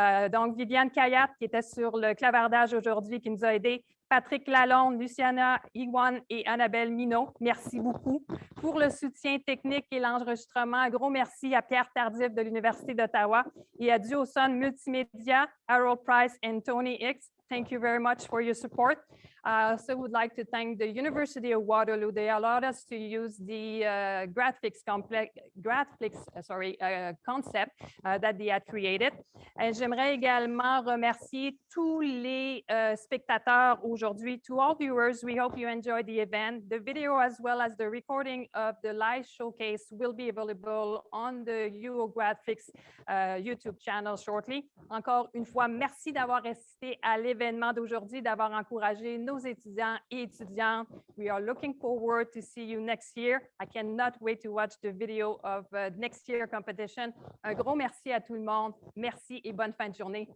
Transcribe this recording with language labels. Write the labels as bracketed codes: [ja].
[fr] Donc, Viviane Kayat, qui était sur le clavardage aujourd'hui, qui nous a aidés. Patrick Lalonde, Luciana Iwan et Annabelle Minot, merci beaucoup. Pour le soutien technique et l'enregistrement, un gros merci à Pierre Tardif de l'Université d'Ottawa et à Duoson Multimédia, Harold Price et Tony Hicks. [en] Thank you very much for your support. I also would like to thank the University of Waterloo. They allowed us to use the GRADflix concept that they had created. [fr] J'aimerais également remercier tous les spectateurs aujourd'hui. [en] To all viewers, we hope you enjoyed the event. The video as well as the recording of the live showcase will be available on the uOGRADflix YouTube channel shortly. [fr] Encore une fois, merci d'avoir assisté à l'événement d'aujourd'hui, d'avoir encouragé nos étudiants et étudiantes. [en] We are looking forward to see you next year. I cannot wait to watch the video of next year competition. [fr] Un gros merci à tout le monde. Merci et bonne fin de journée.